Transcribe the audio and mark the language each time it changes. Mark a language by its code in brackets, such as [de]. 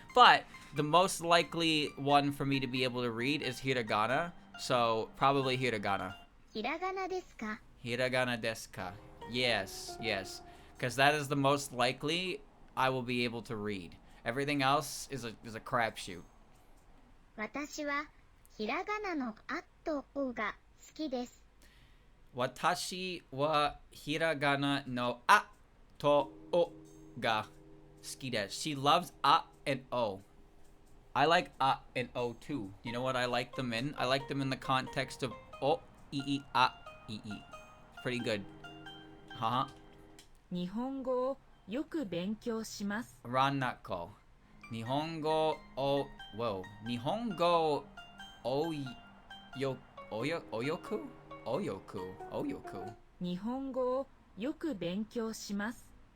[en] But the most likely one for me to be able to read is hiragana. So probably hiragana. [ja] ひらがなですか? Hiragana desu ka? [en] Yes, yes. Because that is the most likely I will be able to read. Everything else is a crapshoot. [ja] 私はひらがなのあとおが好きです。 Watashi wa hiragana no a to o ga suki desu. [en] She loves a and o. I like a and o too. You know what I like them in? I like them in the context of o, i, a, i. Pretty good. Haha. [ja] 日本語をよく勉強します。 Ranako. Nihongo o... Whoa. Nihongo o oyoku? Oyoku. 日本語をよく勉強します。